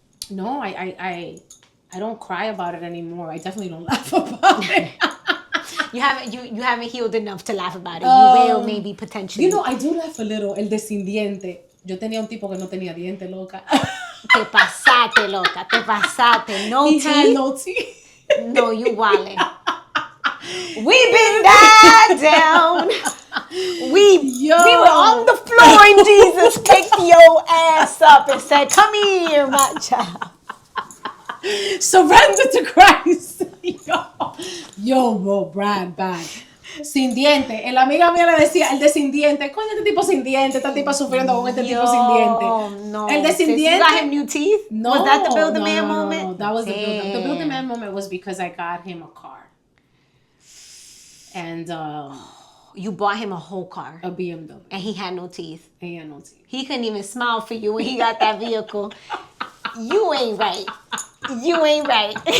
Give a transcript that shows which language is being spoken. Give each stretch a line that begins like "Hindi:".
English: No, I don't cry about it anymore. I definitely don't laugh about it. You haven't healed enough to laugh about it. You will maybe potentially. You know, I do laugh a little.
Spanish: El de sin diente. Yo tenía un tipo que no tenía diente, loca. Te pasaste, loca. Te pasaste. No
English: he teeth. Had no teeth. No, you wildin'. We been down. We were on the floor and Jesus picked your ass up and said, come here, my child. Surrender to Christ. Yo, bro, bad.
Spanish: Sin diente. La amiga mía le decía, el de sin diente. Coño, este tipo sin diente. Esta tipa sufriendo con este tipo sin diente. No. El de sin diente.
English: You got him new teeth? No. Was that the Build-A-Man moment? No. That was the Build-A-Man. The Build-A-Man moment was because I got him a car. And you bought him a whole car. A BMW. And he had no teeth. He couldn't even smile for you when he got that vehicle. You ain't right.